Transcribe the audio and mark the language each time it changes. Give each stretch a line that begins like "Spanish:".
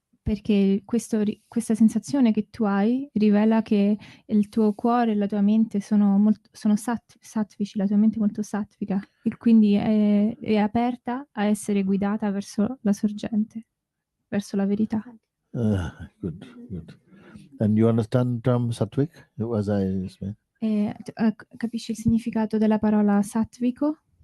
Italian: perché questa sensazione che tu hai rivela che il tuo cuore e la tua mente sono sattvici, la tua mente è molto sattvica e quindi è aperta a essere guidata verso la sorgente, verso la verità.
English: Good, good. And you understand term sattvic, as I explained?
Italian: Capisci il significato della parola sattvico?